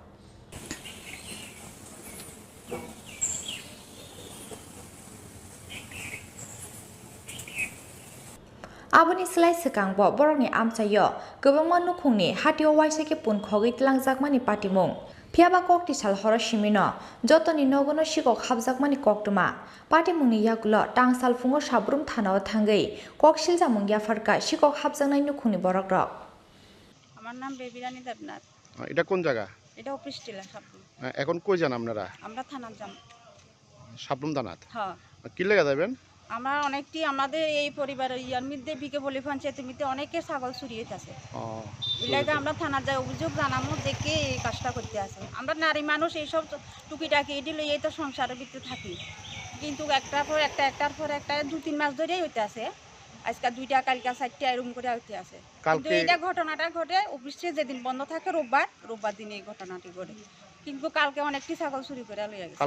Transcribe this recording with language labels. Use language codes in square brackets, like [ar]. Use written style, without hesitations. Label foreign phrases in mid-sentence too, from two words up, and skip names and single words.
[trp] Aboni selai sekangbo borokni amchayo gobangma nukhungni hatio waisake pun khogi tlangjakmani patimung phiaba kokti sal horo simino jotoni nogono sikok habjakmani koktuma patimungni yagulo tangsal fungo sabrum thanao thangei koksilja mungya farka sikok habjaknai nukhungni borokrok [bn] আমার নাম বেবিরানী দেবনাথ এটা কোন জায়গা এটা অফিস টিলা সাবরুম এখন কই যান আপনারা আমরা থানার যাম সাবরুম থানাত হ্যাঁ কি লাগা যাবেন আমরা অনেকটি আমাদের এই পরিবারের ইয়ার মধ্যে বিকে বলি পঞ্চায়েতের মধ্যে অনেকে ছাগল চুরি হইতাছে এলাকা আমরা থানার যাই অভিযোগ জানামো দেখে এই কাজটা করতে আছে আমরা নারী মানুষ এইসব টুকিটাকি এটি লইয়াই তো সংসারের ভিতরে থাকি কিন্তু একটার পর একটা 2-3 মাস ধরেই হইতে আছে আজকে 2টা কালকে 4টা এরকম করে হইতে আছে কিন্তু এইটা ঘটনাটা ঘটে অফিসে যেদিন বন্ধ থাকে রোববার দিনে এই ঘটনাটি ঘটে কিন্তু কালকে অনেকটি ছাগল চুরি করে লইয়া গেছে